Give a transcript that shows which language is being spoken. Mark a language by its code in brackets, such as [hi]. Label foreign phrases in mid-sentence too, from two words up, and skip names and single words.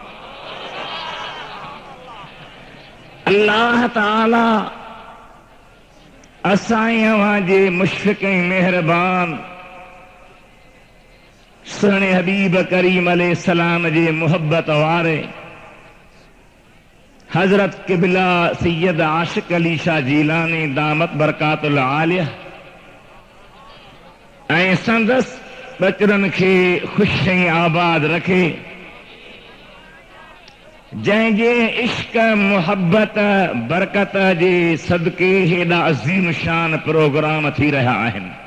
[sd] اللہ تعالی اسائیں اواں جے مشفق مہربان سہنے حبیب کریم [ar] علیہ السلام [sd] جے محبت وارے حضرت قبلہ سید عاشق علی شاہ جیلانی [ar] دامت برکات العالیہ [sd] ऐं संदसि बचड़नि खे ख़ुशि ऐं आबाद रखे, जंहिंजे इश्क मुहब्बत बरकत जे सदके हेॾा अज़ीम शान प्रोग्राम थी रहिया आहिनि.